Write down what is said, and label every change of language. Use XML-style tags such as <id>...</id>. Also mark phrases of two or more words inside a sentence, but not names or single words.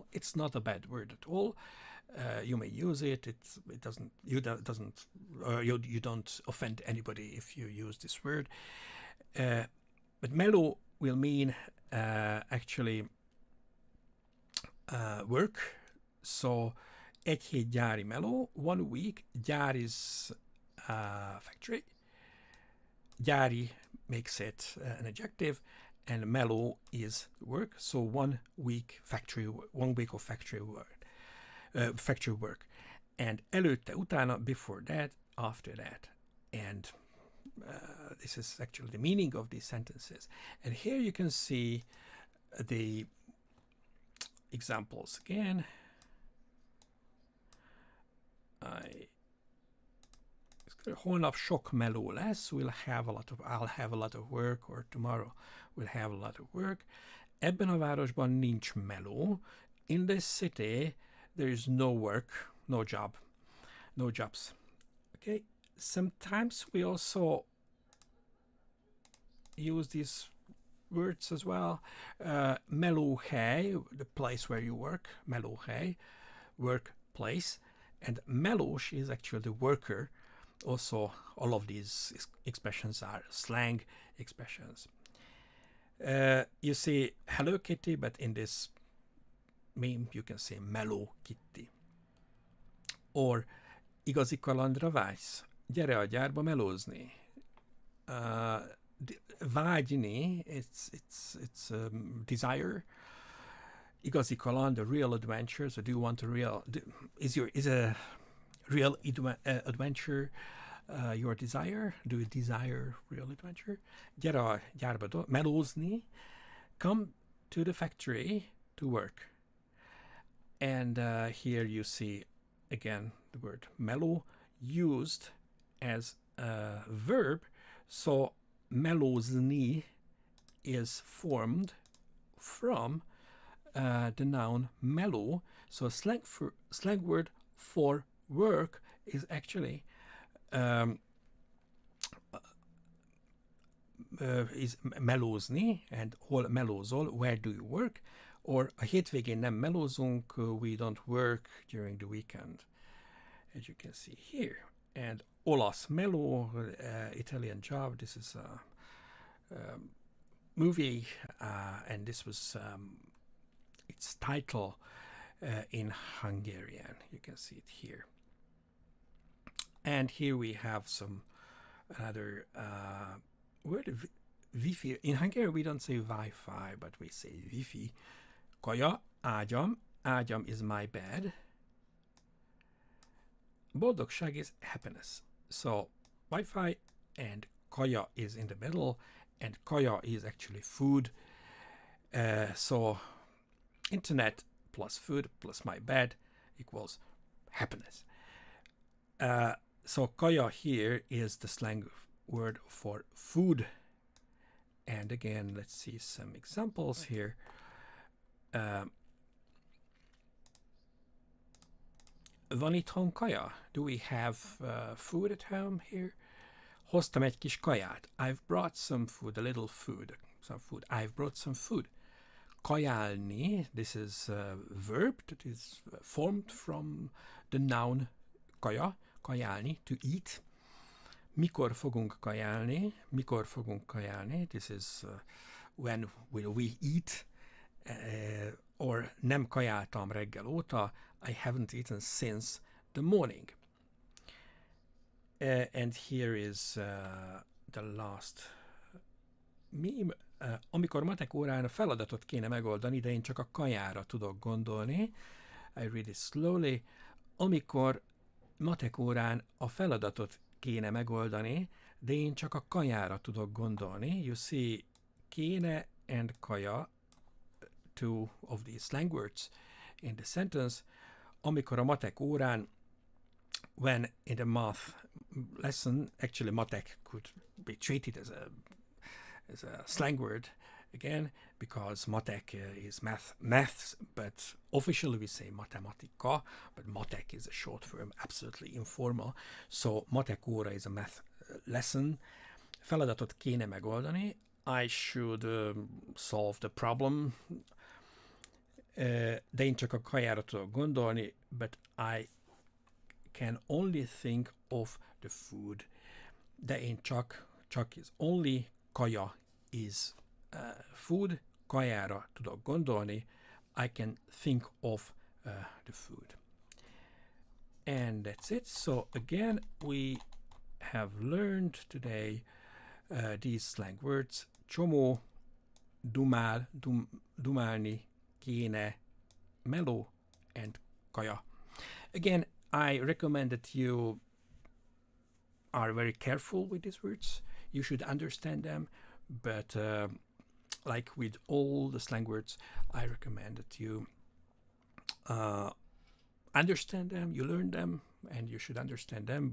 <en>It's not a bad word at all. You may use it. It doesn't you don't offend anybody if you use this word. But meló will mean actually work.</en> <hu>So egy hét gyári meló,</hu> <en>1 week. Gyár is factory. Gyári makes it an adjective, and meló is work. So 1 week factory, 1 week of factory work. Factory work. And</en> <hu>előtte, utána,</hu> <en>before that, after that. And this is actually the meaning of these sentences. And here you can see the examples again.</en> <hu>Holnap sok meló lesz.</hu> <en>I'll have a lot of work, or tomorrow we'll have a lot of work.</en> <hu>Ebben a városban nincs meló.</hu> <en>In this city there is no work, no jobs. Okay. Sometimes we also use these words as well. Melóhely, the place where you work. Melóhely, workplace. And melós is actually the worker. Also, all of these expressions are slang expressions. You see Hello Kitty, but in this meme you can say Meló Kitty.</en> <hu>Or igazi kalandra vágysz? Gyere a gyárba melózni. Vágyni,</hu> <en>it's desire.</en> <hu>Igazi kaland,</hu> <en>a real adventure. So do you want a real? Is a real adventure your desire? Do you desire real adventure?</en> <hu>Gyere a gyárba melózni.</hu> <en>Come to the factory to work. And here you see again the word meló used as a verb. So melózni is formed from the noun meló. So slang word for work is actually is melózni, and</en> <hu>hol melózol,</hu> <en>where do you work?</en> <hu>Or a hétvégén nem melózunk,</hu> <en>we don't work during the weekend, as you can see here.</en> <hu>And olasz meló,</hu> <en>Italian job. This is a movie, and this was its title in Hungarian. You can see it here. And here we have some another word, Wi-Fi. In Hungarian we don't say Wi-Fi, but we say Wi-Fi.</en> <hu>Kaja, ágyam. Ágyam</hu> <en>is my bed. Boldogság is happiness. So Wi-Fi and kaja is in the middle, and kaja is actually food. So internet plus food plus my bed equals happiness. So kaja here is the slang word for food. And again, let's see some examples here.</en> <hu>Van itthon kaja?</hu> <en>Do we have food at home here?</en> <hu>Hoztam egy kis kaját.</hu> <en>I've brought some food, a little food, some food. I've brought some food. Kajálni, this is a verb that is formed from the noun kaja, kajálni, to eat.</en> <hu>Mikor fogunk kajálni? Mikor fogunk kajálni?</hu> <en>This is when will we eat?</en> <hu>Or nem kajáltam reggel óta.</hu> <en>I haven't eaten since the morning. And here is the last meme.</en> <hu>Amikor matek órán a feladatot kéne megoldani, de én csak a kajára tudok gondolni.</hu> <en>I read it slowly.</en> <hu>Amikor matek órán a feladatot kéne megoldani, de én csak a kajára tudok gondolni.</hu> <en>You see, kéne and kaja, two of these slang words in the sentence.</en> <hu>Amikor a matek órán,</hu> <en>when in the math lesson, actually matek could be treated as a slang word again, because matek is maths, but officially we say matematika, but matek is a short form, absolutely informal. So</en> <hu>matek óra</hu> <en>is a math lesson.</en> <hu>feladatot kéne megoldani.</hu> <en>I should solve the problem.</en> <hu>De én csak a kajára tudok gondolni,</hu> <en>but I can only think of the food.</en> <hu>De én csak</hu> <en>is only, kaja is food,</en> <hu>kajára tudok gondolni.</hu> <en>I can think of the food. And that's it. So again, we have learned today these slang words:</en> <hu>csomó, dumál, dumálni, kéne, meló,</hu> <en>and kaja. Again, I recommend that you are very careful with these words. You should understand them, but like with all the slang words, I recommend that you understand them, you learn them, and you should understand them.</en>